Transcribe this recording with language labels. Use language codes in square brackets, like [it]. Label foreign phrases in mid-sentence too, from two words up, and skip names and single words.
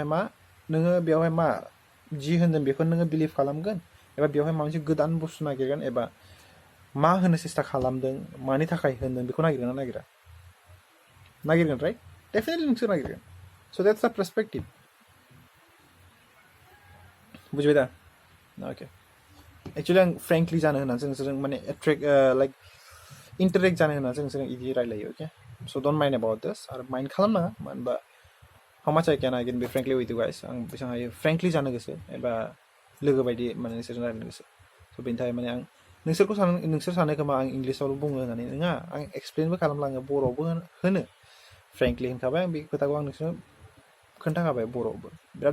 [brx] मा नोङो बेवहाय मा जि होनदों बेखौ नोङो बिलिभ खालामगोन एबा बेवहाय माबा मोनसे गोदान बुस्थु नागिरगोन एबा मा होनो सेस्था खालामदों मानि थाखाय होनदों बेखौ नागिरगोन ना नागिरगोन [en] right definitely [brx] नोंसोर नागिरगोन [en] so that's the perspective [brx] बुजिबाय दा अके एक्चुअलि आं फ्रेंकलि जानो होननानैसो नोंसोरजों माने [en] attract like interact [brx] जानो होननानैसो नोंसोर इदि रायलायो अके [en] so don't mind about this [brx] आरो माइन्ड खालामनाङा मानो होनबा [en] how much I can be frankly with you guys [brx] आं बेसेबां हायो frankly जानो गोसो एबा लोगो बायदि माने नोंसोरजों रायलायनो गोसो स' बेनि थाखाय माने आं नोंसोर सानो खोमा आं इंलिसावल' बुङो होननानै नङा आं एक्सप्लेनबो खालामलाङो बर'आवबो होनो फ्रेंकलि होनखाबाय आं बे खोथाखौ आं नोंसोरनो खोन्थाखाबाय बर'आवबो बिराद